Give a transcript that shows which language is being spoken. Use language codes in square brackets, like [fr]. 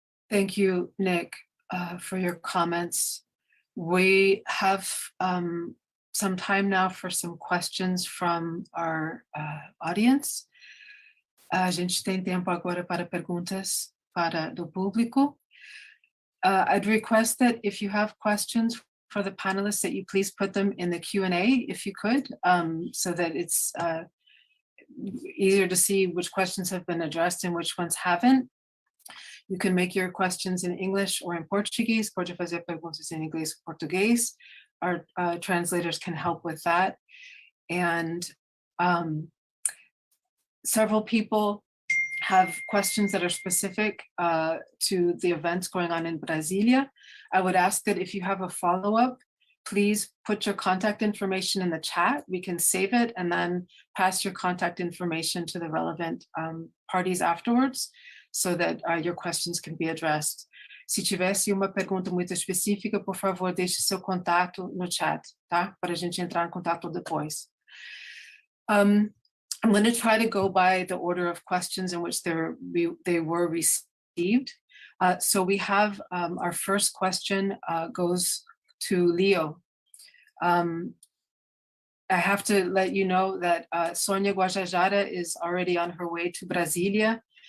[en] Thank you, Nick, for your comments. We have some time now for some questions from our audience. [pt] A gente tem tempo agora para perguntas do público. [en] I'd request that if you have questions for the panelists, that you please put them in the Q&A, if you could, so that it's easier to see which questions have been addressed and which ones haven't. You can make your questions in English or in Portuguese. [pt] Pode fazer perguntas em inglês ou português. [en] Our translators can help with that. And several people have questions that are specific to the events going on in Brasilia. I would ask that if you have a follow-up, please put your contact information in the chat. We can save it and then pass your contact information to the relevant parties afterwards, so that your questions can be addressed. [pt] Se tivesse uma pergunta muito específica, por favor, deixe seu contato no chat, tá? Para a gente entrar em contato depois. [en] I'm going to try to go by the order of questions in which they were received. So we have our first question goes to Leo. I have to let you know that Sonia Guajajara is already on her way to Brasilia.